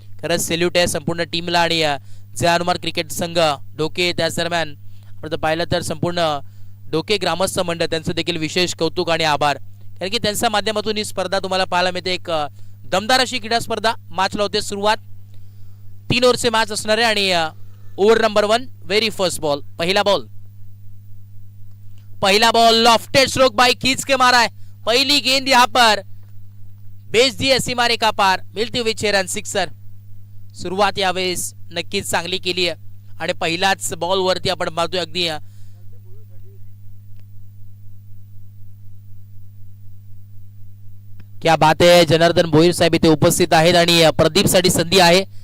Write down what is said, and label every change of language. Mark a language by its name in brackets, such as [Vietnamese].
[Marathi] खरंच सेल्यूट आहे संपूर्ण टीमला. आणि जय हनुमान क्रिकेट संघ डोके, त्याच दरम्यान आपण पाहिलं तर संपूर्ण डोके ग्रामस्थ मंडळ, त्यांचं देखील विशेष कौतुक आणि आभार. कारण की त्यांच्या माध्यमातून ही स्पर्धा तुम्हाला पाहायला मिळते. एक दमदार अशी क्रीडा स्पर्धा. मॅचला होते सुरुवात. 3 ओव्हरचे मॅच असणार आहे आणि over number 1 [English] Very first ball. [Hindi] पहिला बॉल लॉफ्टेड स्ट्रोक बाय खींच के मारा है. पहली गेंद यहाँ पर बेच दी सीमा रेखा पार, मिळती हुई 6 रन, सिक्सर. [Marathi] सुरुवात यावेळेस नक्कीच चांगली केली आहे आणि पहिलाच बॉल वरती आपण पाहतोय अगदी [Hindi] क्या बात [Marathi] आहे. जनार्दन भोईर साहेब इथे उपस्थित आहेत आणि प्रदीप साठी संधी आहे.